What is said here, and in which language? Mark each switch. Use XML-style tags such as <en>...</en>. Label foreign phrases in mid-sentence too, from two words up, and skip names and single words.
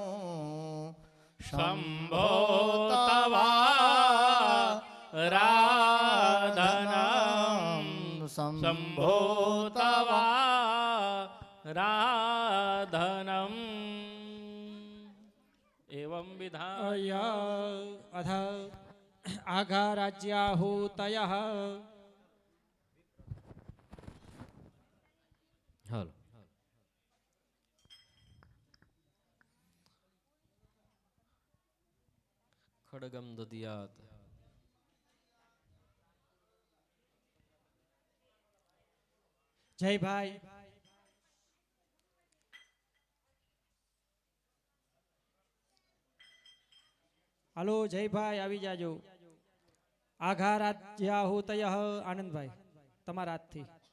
<sa>शम्भो तवाराधनं शम्भो तवाराधनम् एवं विधाय अथ आघाराज्याहूतयः</sa> <gu>હાલો</gu> <sa>खडगम ददियात</sa> <gu>જય ભાઈ હાલો જય ભાઈ આવી જાજો આઘારાજ્યાહુતય આનંદભાઈ તમારા હાથથી</gu>